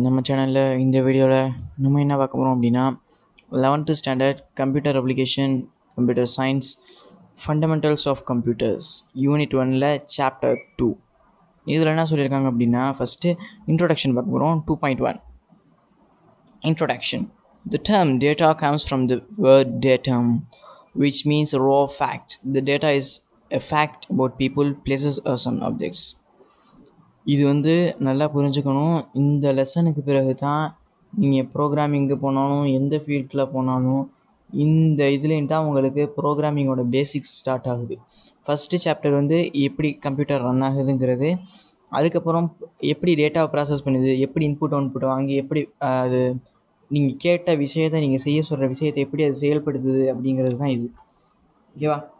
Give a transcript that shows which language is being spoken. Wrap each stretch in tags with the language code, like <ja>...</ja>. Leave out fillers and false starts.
<ta>நம்ம சேனலில் இந்த வீடியோவில் நம்ம என்ன பார்க்க போகிறோம் அப்படின்னா 11th standard computer application computer science fundamentals of computers unit 1ல் சாப்டர் 2. இதில் என்ன சொல்லியிருக்காங்க அப்படின்னா ஃபஸ்ட்டு இன்ட்ரோடக்ஷன் பார்க்க போகிறோம்.</ta> <en>2.1 Introduction. The term data comes from the word datum, which means raw fact. The data is a fact about people, places or some objects.</en> <ta>இது நல்லா புரிஞ்சுக்கணும். இந்த லெசனுக்கு பிறகு தான் நீங்கள் ப்ரோக்ராமிங்கு போனாலும் எந்த ஃபீல்டில் போனாலும் இந்த இதுலேயும் தான் உங்களுக்கு ப்ரோக்ராமிங்கோட பேசிக்ஸ் ஸ்டார்ட் ஆகுது. ஃபஸ்ட்டு சாப்டர் எப்படி கம்ப்யூட்டர் ரன் ஆகுதுங்கிறது, அதுக்கப்புறம் எப்படி டேட்டாவை ப்ராசஸ் பண்ணுது, எப்படி இன்புட் அவுட்புட் வாங்கி எப்படி அது நீங்கள் கேட்ட விஷயத்தை நீங்கள் செய்ய சொல்கிற விஷயத்தை எப்படி அது செயல்படுத்துது அப்படிங்கிறது தான் இது. ஓகேவா?</ta>